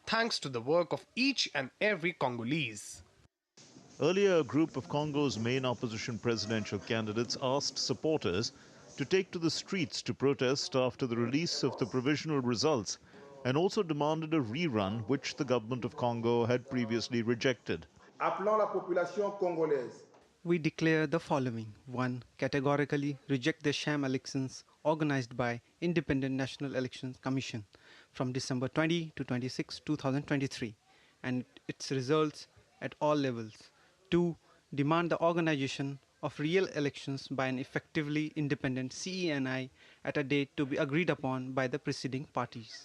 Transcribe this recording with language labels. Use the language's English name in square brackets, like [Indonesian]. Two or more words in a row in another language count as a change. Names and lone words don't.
[English] thanks to the work of each and every Congolese. Earlier, a group of Congo's main opposition presidential candidates asked supporters to take to the streets to protest after the release of the provisional results, and also demanded a rerun which the government of Congo had previously rejected. [French] Appelons la population congolaise. [English] We declare the following. 1. Categorically reject the sham elections organized by Independent National Elections Commission from December 20 to 26, 2023 and its results at all levels. 2. Demand the organization of real elections by an effectively independent CENI at a date to be agreed upon by the preceding parties.